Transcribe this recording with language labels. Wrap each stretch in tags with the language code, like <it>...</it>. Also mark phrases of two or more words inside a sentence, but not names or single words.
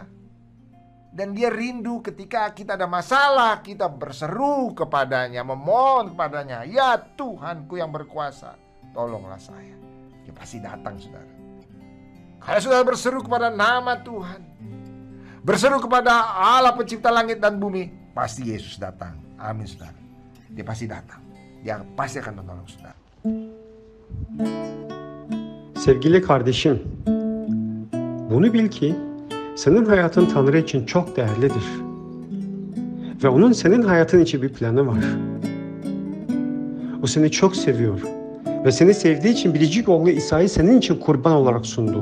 <id>Dan dia rindu ketika kita ada masalah, kita berseru kepadanya, memohon kepadanya, "Ya Tuhanku yang berkuasa, tolonglah saya." Dia pasti datang saudara. Kalau saudara berseru kepada nama Tuhan, berseru kepada Allah pencipta langit dan bumi, pasti Yesus datang. Amin saudara. Dia pasti datang. Dia pasti akan menolong saudara.</id> <tr>Sevgili kardeşim, bunu bil ki senin hayatın Tanrı için çok değerlidir. Ve onun senin hayatın için bir planı var. O seni çok seviyor. Ve seni sevdiği için biricik oğlu İsa'yı senin için kurban olarak sundu.</tr>